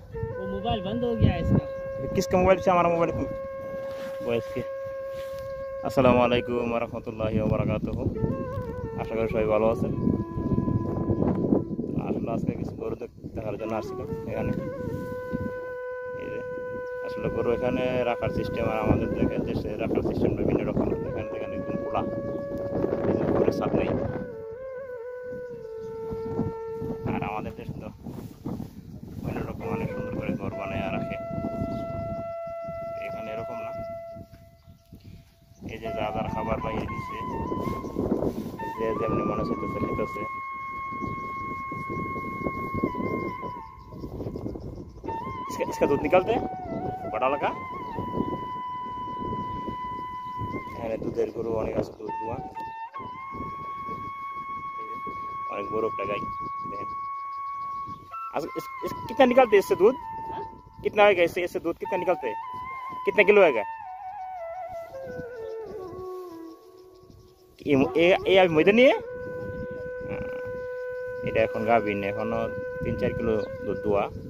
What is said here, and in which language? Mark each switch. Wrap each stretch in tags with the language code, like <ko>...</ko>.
<hi>वो मोबाइल बंद हो गया है इसका। किसका मोबाइल से? हमारा मोबाइल वॉइस के।</hi> <bn>আসসালামু আলাইকুম ওয়া রাহমাতুল্লাহি ওয়া বারাকাতুহু। আশা করি সবাই ভালো আছেন। আসলে আজকে কিছু গরু দেখার জন্য আসছিলাম এখানে। এই যে আসলে গরু এখানে রাখার সিস্টেম আর আমাদের দেশে রাখার সিস্টেমটা ভিন্ন রকম। এখানে দেখেন একদম খোলা, উপরে ছাদ নেই। আর আমাদের দেশ তো অন্যরকম, অনেক সুন্দর করে ঘর বানায় রাখে। এখানে এরকম না। এই যে যা যার খাবার বাইরে দিচ্ছে, যে যেমনি মনে চাইতেছে খেতেছে।</bn> <hi>इसका दूध निकालते हैं बड़ा लगा।</hi> <bn>এখানে দুধের গরু অনেক আছে, দুধ দুয়া অনেক বড় একটা গাই দেখেন।</bn> <hi>कितना निकलते हैं इससे दूध? कितना आएगा इससे दूध कितना निकलते हैं? कितना किलो आएगा? ये अभी महीने नहीं है।</hi> <bn>এটা এখন গাভিন, এখনো 3-4 কিলো দুধ দুয়া।</bn>